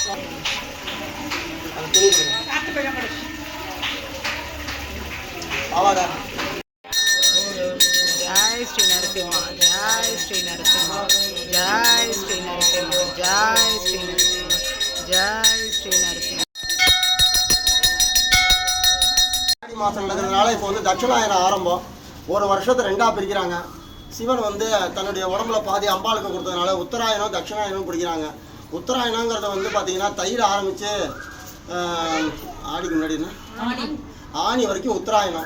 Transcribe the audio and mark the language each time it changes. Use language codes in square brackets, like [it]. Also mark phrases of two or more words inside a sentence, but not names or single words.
[hi] जय श्री नरसिंह जय श्री नरसिंह जय श्री नरसिंह जय श्री नरसिंह जय श्री नरसिंह [ta] மாதம் நடக்கிறதுனால இப்போ வந்து தட்சிணாயனம் ஆரம்பம். ஒரு வருஷத்தை ரெண்டாக பிரிக்கிறாங்க. சிவன் வந்து தன்னுடைய உடம்புல பாதி அம்பாளுக்கு கொடுத்ததுனால உத்தராயணம் தட்சிணாயனம் பிடிக்கிறாங்க. உத்தராயணங்கிறத வந்து பார்த்தீங்கன்னா தையில் ஆரம்பித்து ஆடிக்கு முன்னாடி என்ன ஆணி வரைக்கும் உத்தராயணம்.